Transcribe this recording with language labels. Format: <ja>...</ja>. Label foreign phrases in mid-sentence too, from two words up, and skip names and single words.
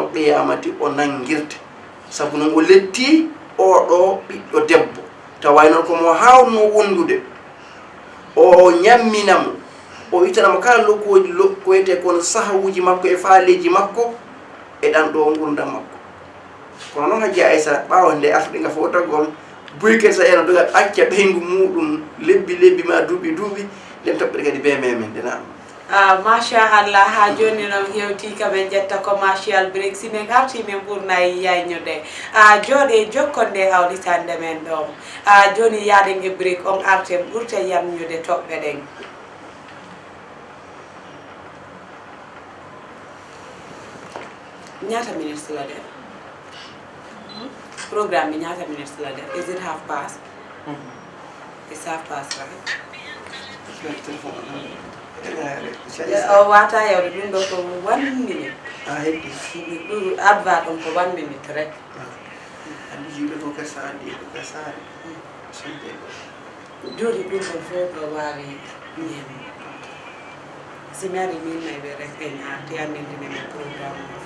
<ff>qiyamati o nangirde sabu noon o letti oɗo ɓiɗɗo debbo taway noon komo hawno wondude o ñamminamo o witanamo kala lokkuji ko wiyete kono sahawuji makko e faaleji makko e ɗan ɗo gurdam makko kono noon hajji aissa ɓawa nde artuɗe nga fof taggol buykel sa eno doga acca ɓeygu muɗum lebbi ma duuɓi nden toɓɓere kadi be memen dena machallah ha joni noon hewti kamen jetta</ff> <en>commercial break</en> <ff>sinen arti men ɓurnayi yayñode jooɗe jokkonde hawlitande men ɗon joni yaaden e break on arten ɓurta yamñude toɓɓe ɗen</ff> <wo>ñaata minutes la def programme bi ñaata minutes la def</wo> <en>is it half past it's half past right</en> <ff>o wata yawde ɗum ɗo ko 1 minute heddi advert on ko 1 minute rek andi jiɗo ko kasade joni ɗum ɗon fof ɗo wawi ñemi si mi ari min mayɓe rek en arti andindineme programme</ff>